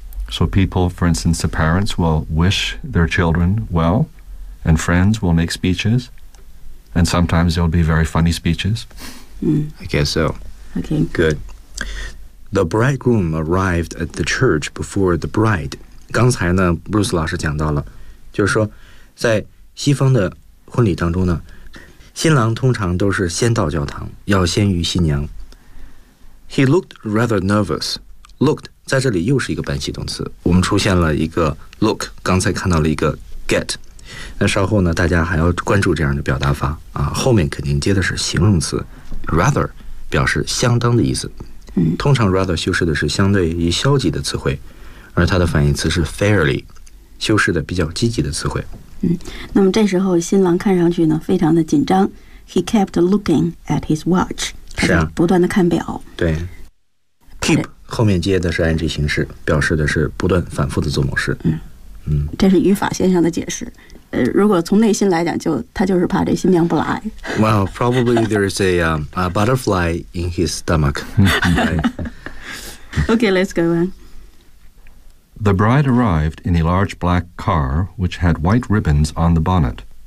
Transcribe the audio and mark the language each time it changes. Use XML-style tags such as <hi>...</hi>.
<en>So people, for instance, the parents will wish their children well, and friends will make speeches. And sometimes there'll be very funny speeches. I guess so. Okay. Good. The bridegroom arrived at the church before the bride.</en> <zh>刚才呢 Bruce 老师讲到了，就是说在西方的婚礼当中呢，新郎通常都是先到教堂，要先于新娘。</zh> <en>He looked rather nervous.</en> <zh>Looked 在这里又是一个半系动词，我们出现了一个 look， 刚才看到了一个 get。那稍后呢大家还要关注这样的表达法啊，后面肯定接的是形容词 rather， 表示相当的意思。通常 rather 修饰的是相对于消极的词汇，而它的反义词是 fairly， 修饰的比较积极的词汇。那么这时候新郎看上去呢非常的紧张。</zh> <en>He kept looking at his watch.</en> <zh>是啊，不断的看表。对。keep 后面接的是 ing 形式，表示的是不断反复的做某事。嗯，这是语法现象的解释。如果从内心来讲，就他就是怕这新娘不来。</zh> <en>Well, probably there is a butterfly in his stomach. Okay, let's go on. The bride arrived in a large black car which had white ribbons on the bonnet.</en>